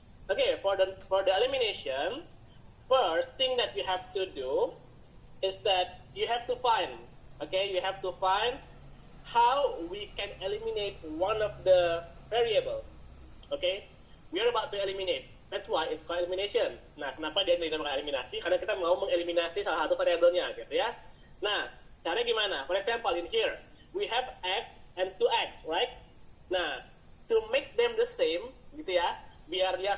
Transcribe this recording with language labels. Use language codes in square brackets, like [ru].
[en] Okay, for the elimination, first thing that you have to do is that you have to find, okay, you have to find how we can eliminate one of the variable. Okay, we are about to eliminate. That's why it's called elimination. [id] Nah, kenapa dia dinamakan eliminasi? Karena kita mau mengeliminasi salah satu variabelnya, gitu ya. Nah, caranya gimana? [en] For example, in here we have x and 2x, right? Nah, to make them the same, [id] gitu ya, biar